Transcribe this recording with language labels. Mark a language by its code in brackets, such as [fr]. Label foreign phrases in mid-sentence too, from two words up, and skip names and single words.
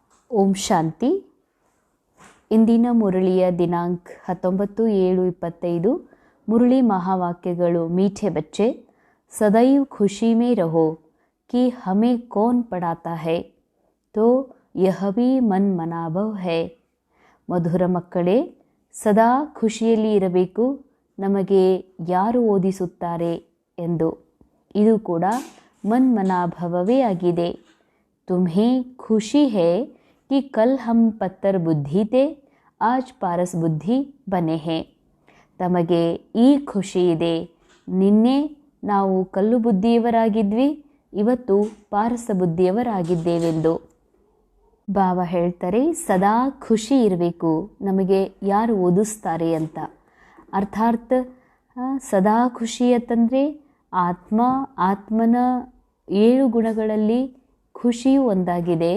[kn] ಓಂ ಶಾಂತಿ. ಇಂದಿನ ಮುರಳಿಯ ದಿನಾಂಕ 19/7/25. ಮುರಳಿ ಮಹಾವಾಕ್ಯಗಳು. [hi] मीठे बच्चे, सदैव खुशी में रहो कि हमें कौन पढ़ाता है तो यह भी मन मनाभव है. [kn] ಮಧುರ ಮಕ್ಕಳೇ, ಸದಾ ಖುಷಿಯಲ್ಲಿ ಇರಬೇಕು, ನಮಗೆ ಯಾರು ಓದಿಸುತ್ತಾರೆ ಎಂದು. ಇದು ಕೂಡ ಮನ್ಮನಾಭವವೇ ಆಗಿದೆ. [hi] तुम्हें खुशी है कि कल हम पत्थर बुद्धि थे आज पारस बुद्धि बने हैं. [kn] ತಮಗೆ ಈ ಖುಷಿ ಇದೆ, ನಿನ್ನೆ ನಾವು ಕಲ್ಲು ಬುದ್ಧಿಯವರಾಗಿದ್ವಿ, ಇವತ್ತು ಪಾರಸ ಬುದ್ಧಿಯವರಾಗಿದ್ದೇವೆಂದು. ಬಾಬಾ ಹೇಳ್ತಾರೆ, ಸದಾ ಖುಷಿ ಇರಬೇಕು, ನಮಗೆ ಯಾರು ಓದಿಸ್ತಾರೆ ಅಂತ. ಅರ್ಥಾತ್ ಸದಾ ಖುಷಿ ಅಂತಂದರೆ ಆತ್ಮನ 7 ಗುಣಗಳಲ್ಲಿ ಖುಷಿಯೂ ಒಂದಾಗಿದೆ.